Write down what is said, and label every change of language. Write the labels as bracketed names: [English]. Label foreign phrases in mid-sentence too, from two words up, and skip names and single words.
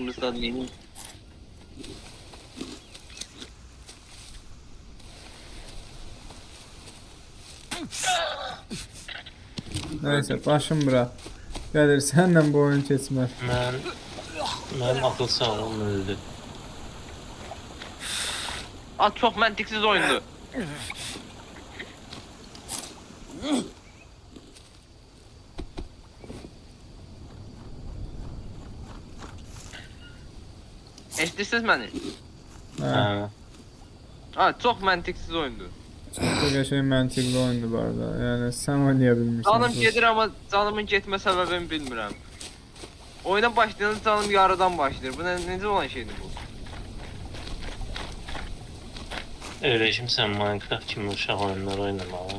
[Turkish] kırmızıdan yeni. [Azerbaijani] Nəysə, başım bura. Gəlir, sənlə bu oyun keçmər. mənim akıl sağlığım öldü. [Turkish] Aa çok mantıksız oyundu. Eşitsiz beni. [Azerbaijani] Hə, Hə. [Turkish] Aa çok mantıksız oyundu. [Azerbaijani] çox da qəşəng məntiqli oyundur bu arada. Yəni sən oynaya bilmirsən. Canım gedir ama canımın getmə səbəbini bilmirəm. Oyuna başlayanda canım yarıdan başlayır. Bu necə olan şeydir bu? Öyrəşimsən Minecraft kimi uşaq oyunları oynamalı.